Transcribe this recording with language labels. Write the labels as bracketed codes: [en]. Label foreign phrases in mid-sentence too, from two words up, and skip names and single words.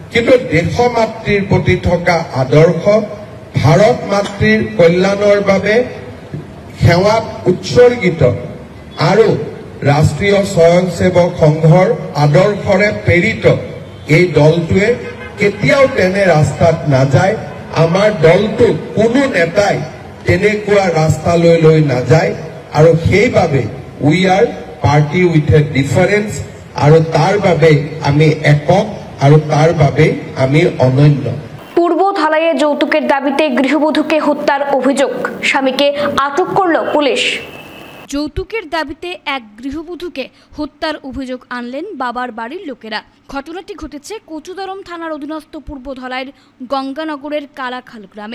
[as] কিন্তু দেশমাতৃক মাতৃৰ প্ৰতি থকা আদৰ্শ, ভাৰত মাতৃৰ কল্যাণৰ বাবে সেৱাত উৎসৰ্গিত আৰু ৰাষ্ট্ৰীয় স্বয়ংসেৱক সংঘৰ আদৰ্শৰে প্ৰেৰিত এই দলটোৱে কেতিয়াও তেনে ৰাস্তাত নাযায়। আমাৰ দলটো কোনো নেতাই তেনেকুৱা ৰাস্তালৈ লৈ নাযায় আৰু সেইবাবে [en] we are party with a difference [as] আৰু তাৰ বাবে আমি একক আৰু তাৰ বাবে আমি অনন্য। [bn] পূর্ব ঢালাইয়ে যৌতুকের দাবিতে গৃহবধূকে হত্যার অভিযোগ, স্বামীকে আটক করল পুলিশ। যৌতুকের দাবিতে এক গৃহবধূকে হত্যার অভিযোগ আনলেন বাবার বাড়ির লোকেরা। ঘটনাটি ঘটেছে কচুদরম থানার অধীনস্থ পূর্ব ধলাইয়ের গঙ্গানগরের কালাখাল গ্রামে।